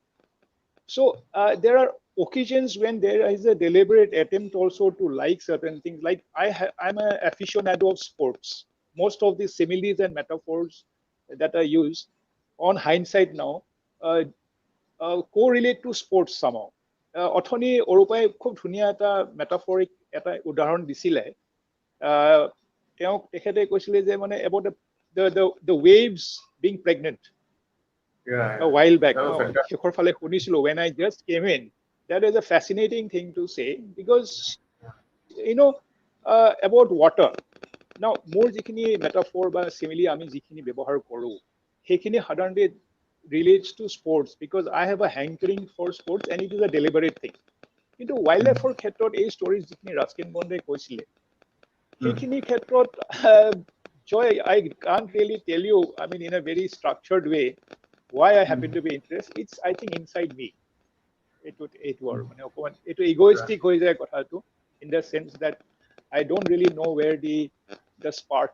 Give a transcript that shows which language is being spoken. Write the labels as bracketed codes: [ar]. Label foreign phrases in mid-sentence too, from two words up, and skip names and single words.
[en] So there are occasions when there is a deliberate attempt also to like certain things. Like I'm an aficionado of sports. Most of the similes and metaphors that are used, on hindsight now, correlate to sports somehow. [as] অথনি অৰূপাই খুব ধুনীয়া এটা মেটাফৰিক এটা উদাহৰণ দিছিলে তেখেতে কৈছিলে যে মানে [en] about the waves being pregnant a while back [as] শেষৰ ফালে শুনিছিলো [en] when I just came in. That is a fascinating thing to say because about water. Now [as] মোৰ যিখিনি মেটাফৰ বা চিমিলি আমি যিখিনি ব্যৱহাৰ কৰোঁ সেইখিনি সাধাৰণতে [en] relates to sports because I have a hankering for sports and it is a deliberate thing. Into wildlife for [as] ক্ষেত্ৰত এই [en] stories [as] যিখিনি Ruskin Bond কৈছিলে সেইখিনি ক্ষেত্ৰত [en] Joy, I can't really tell you, I mean, in a very structured way, why I happen to be interested. It's, I think, inside me. It's egoistic in the sense that I don't really know where the spark.